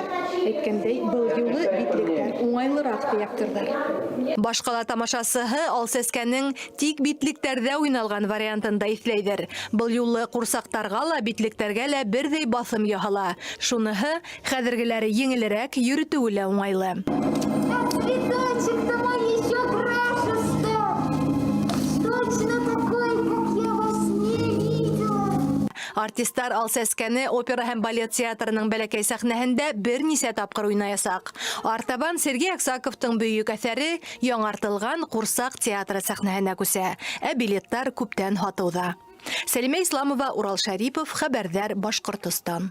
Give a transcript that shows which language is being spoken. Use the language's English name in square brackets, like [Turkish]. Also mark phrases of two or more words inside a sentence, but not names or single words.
[Bashkir] Әйткәндәй, был юлы битлектәр уңайлырак театрдар. Башкала тамашасыһы ал сәскәнең тик битлектәрдә уйналган вариантында иҫләйдер. Был юлы курсактарга ла, битлектәргә лә бердәй басым яһала. Шуныһы хәзергеләре еңелерәк, йөртүе лә уңайлы. [Russian] Цветочек-то мой еще краше стал. Точно такой, как я во сне видела. [Bashkir] Артистлар ал сәскәне опера һәм балет театрының бәләкәй сәхнәһендә бернисә тапкыр уйнаясак. Артабан Сергей Аксаковтың бөйек әсәре яңартылган Курсак театры сәхнәһенә күсә. Ә билеттар күптән һатылда. Сәлимә Исламова, Урал Шәрипов, Хәбәрдар, Башкортстан.